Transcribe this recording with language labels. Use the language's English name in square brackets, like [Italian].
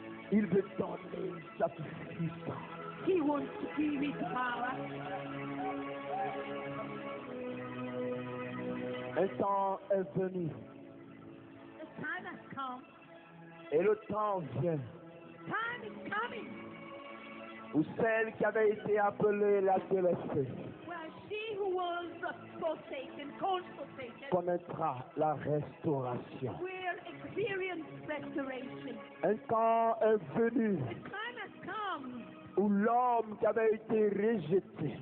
[French] Il veut donner sa puissance. [English] He wants to give his power. [French] Un temps est venu [English] The time has come. [French] et le temps vient [English] Time is coming. [French] où celle qui avait été appelée la délaissée [English] Well, she who was forsaken, called forsaken, [French] connaîtra la restauration. [English] will experience restoration. [French] Un temps est venu [English] The time has come [French] où l'homme qui avait été rejeté